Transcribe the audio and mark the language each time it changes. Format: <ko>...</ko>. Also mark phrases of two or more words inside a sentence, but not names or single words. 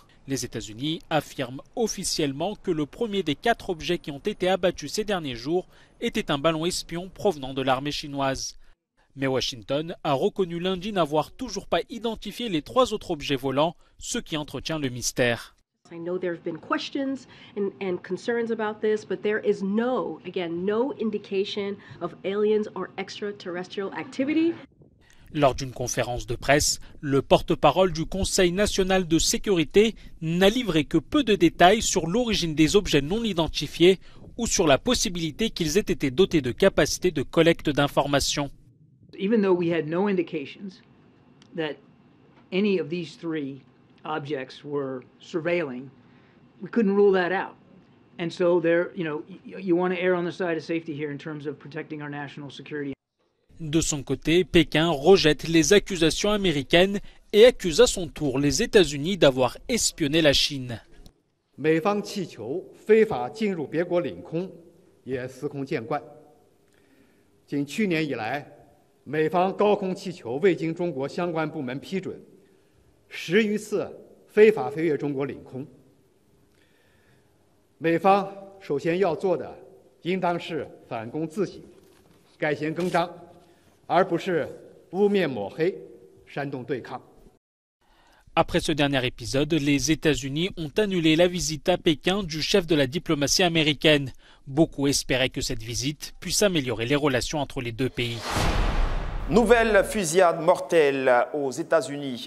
<fr>Les États-Unis affirment officiellement que le premier des 4 objets qui ont été abattus ces derniers jours était un ballon espion provenant de l'armée chinoise. Mais Washington a reconnu lundi n'avoir toujours pas identifié les 3 autres objets volants, ce qui entretient le mystère.</fr> <en>I know there have been questions and concerns about this, but there is no indication of aliens or extraterrestrial activity.</en> <fr>Lors d'une conférence de presse, le porte-parole du Conseil national de sécurité n'a livré que peu de détails sur l'origine des objets non identifiés ou sur la possibilité qu'ils aient été dotés de capacités de collecte d'informations.</fr> <en>Even though we had no indications that any of these 3 objects were surveilling, we couldn't rule that out. And so there, you want to err on the side of safety here in terms of protecting our national security.</en> <fr>De son côté, Pékin rejette les accusations américaines et accuse à son tour les États-Unis d'avoir espionné la Chine.</fr> <zh>美方气球非法进入别国领空，也司空见惯。仅去年以来，美方高空气球未经中国相关部门批准，10余次非法飞越中国领空。美方首先要做的，应当是反躬自省，改弦更张，而不是污蔑抹黑、煽动对抗。</zh> <fr>Après ce dernier épisode, les États-Unis ont annulé la visite à Pékin du chef de la diplomatie américaine. Beaucoup espéraient que cette visite puisse améliorer les relations entre les 2 pays. Nouvelle fusillade mortelle aux États-Unis.</fr>